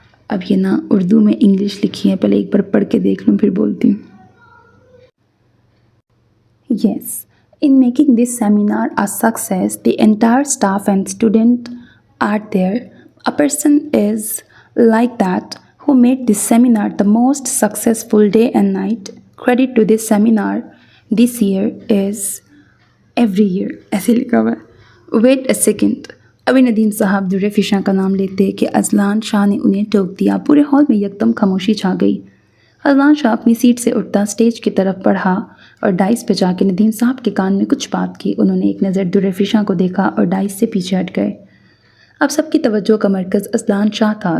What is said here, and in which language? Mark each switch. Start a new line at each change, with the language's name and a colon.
Hindi: अब ये ना उर्दू में इंग्लिश लिखी है, पहले एक बार पढ़ के देख लूँ फिर बोलती हूँ।
English: Yes, in making this seminar a success, the entire staff and student are there. A person is like that who made this seminar the most successful day and night. Credit to this seminar this year is every year.
Hindi: ऐसे लिखा हुआ है।
English: Wait a second.
Hindi: अभी नदीम साहब दुर्रे फिशां का नाम लेते कि अज़लान शाह ने उन्हें टोक दिया। पूरे हॉल में यकदम खामोशी छा गई। अज़लान शाह अपनी सीट से उठता स्टेज की तरफ बढ़ा और डाइस पे जाके नदीम साहब के कान में कुछ बात की। उन्होंने एक नज़र दुर्रे फिशां को देखा और डाइस से पीछे हट गए। अब सबकी तवज्जो का मरकज़ अज़लान शाह था।